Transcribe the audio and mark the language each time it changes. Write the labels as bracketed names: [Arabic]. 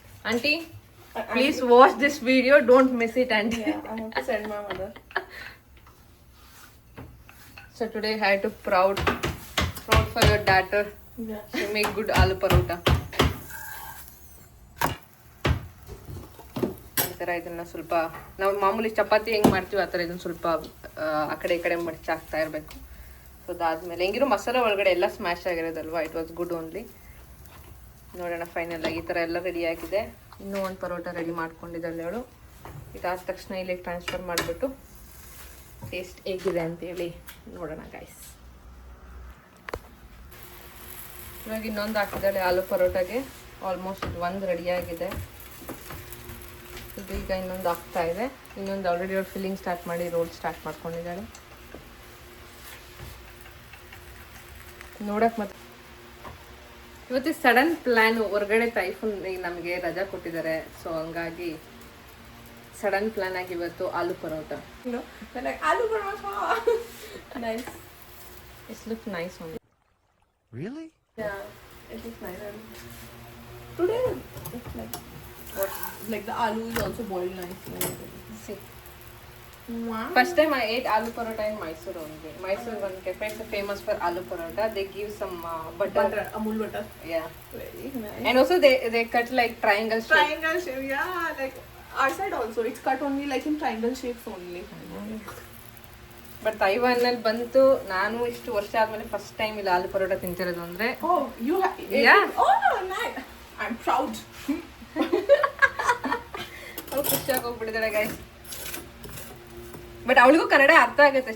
[English] Aunty, please watch this video, don't miss it aunty. I have to send my mother. So today I had to proud for your daughter. Yeah. She make good aloo parota. [Kannada] ಈ ಥರ ಇದನ್ನ ಸ್ವಲ್ಪ ನಾವು ಮಾಮೂಲಿ ಚಪಾತಿ ಹೆಂಗೆ ಮಾಡ್ತೀವಿ ಆ ಥರ ಇದನ್ನ ಸ್ವಲ್ಪ ಆ ಕಡೆ ಈ ಕಡೆ ಮಡಚಿ ಹಾಕ್ತಾ ಇರಬೇಕು. ಸೊ ಅದಾದ್ಮೇಲೆ ಹೆಂಗಿರೋ ಮಸಾಲೆ ಒಳಗಡೆ ಎಲ್ಲ smash ಆಗಿರೋದಲ್ವಾ, [English] It was good only. [Kannada] ನೋಡೋಣ ಫೈನಲ್ ಆಗಿ ಈ ಥರ ಎಲ್ಲ ರೆಡಿ ಆಗಿದೆ. ಇನ್ನೂ ಒಂದು ಪರೋಟ ರೆಡಿ ಮಾಡ್ಕೊಂಡಿದ್ದಾಳೆ ಅವಳು. ಇದಾದ ತಕ್ಷಣ ಇಲ್ಲಿಗೆ ಟ್ರಾನ್ಸ್ಫರ್ ಮಾಡಿಬಿಟ್ಟು ಟೇಸ್ಟ್ ಹೇಗಿದೆ ಅಂತೇಳಿ ನೋಡೋಣ ಗೈಸ್. ಇವಾಗ ಇನ್ನೊಂದು ಹಾಕಿದ್ದಾಳೆ ಆಲೂ ಪರೋಟಾಗೆ. ಆಲ್ಮೋಸ್ಟ್ ಇದು ಒಂದು ರೆಡಿಯಾಗಿದೆ. ಇದು ಈಗ ಇನ್ನೊಂದು ಆಗ್ತಾ ಇದೆ. ಇನ್ನೊಂದು ಆಲ್ರೆಡಿ ಅವ್ರು ಫಿಲ್ಲಿಂಗ್ ಸ್ಟಾರ್ಟ್ ಮಾಡಿ ರೋಲ್ ಸ್ಟಾರ್ಟ್ ಮಾಡ್ಕೊಂಡಿದ್ದಾಳೆ. ನೋಡಕ್ಕೆ ಮತ್ತೆ ಇವತ್ತು ಸಡನ್ ಪ್ಲ್ಯಾನ್, ಹೊರಗಡೆ ಟೈಫೂನ್ ನಮಗೆ ರಜಾ ಕೊಟ್ಟಿದ್ದಾರೆ. ಸೊ ಹಂಗಾಗಿ ಸಡನ್ ಪ್ಲಾನ್ ಆಗಿ ಇವತ್ತು ಆಲೂ paratha. [English] No, they're like aloo paratha. Nice. It looks nice only. Really? Yeah, it looks nice. And today, it's like the aloo is also boiled nicely. See. Wow. First time I ate aloo parota in Mysore only. Mysore one cafe is famous for aloo parota. They give some butter. Amul butter. Yeah. Very nice. And also they cut like triangle shape. Triangle shape, yeah. Like our side also, it's cut only like in triangle shapes only. [Kannada] But ತೈವಾನಲ್ಲಿ ಬಂತು, ನಾನು ಇಷ್ಟು ವರ್ಷ ಆದ್ಮೇಲೆ first time ಇಲ್ಲಿ ಆಲೂ ಪರೋಟ ತಿಂತಿರೋದು ಅಂದ್ರೆ. [English] Oh, you have? Yeah. Oh, nice. I'm proud. [Kannada] ಅವ್ಳು ಖುಷಿಯಾಗಿ ಹೋಗ್ಬಿಟ್ಟಿದ್ದಾಳೆ guys. But ಅವಳಿಗೂ ಕನ್ನಡ ಅರ್ಥ ಆಗುತ್ತೆ.